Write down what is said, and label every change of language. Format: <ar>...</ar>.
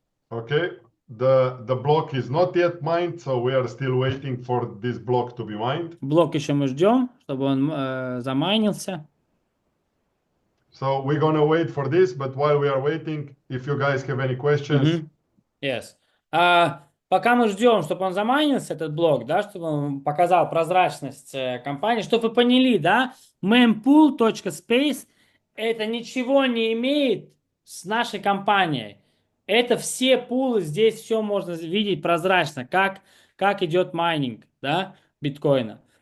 <en>Okay, the block is not yet mined, so we are still waiting for this block to be mined.</en> <ru>Блок еще мы ждем, чтобы он замайнился.</ru> <en>So we're gonna wait for this, but while we are waiting, if you guys have any questions. Yes.</en> <ru>Пока мы ждем, чтобы он замайнился, этот блок, да, чтобы он показал прозрачность компании, чтобы вы поняли, да, mempool.space это ничего не имеет с нашей компанией. Это все пулы, здесь все можно видеть прозрачно, как идет майнинг, да, биткоина.</ru>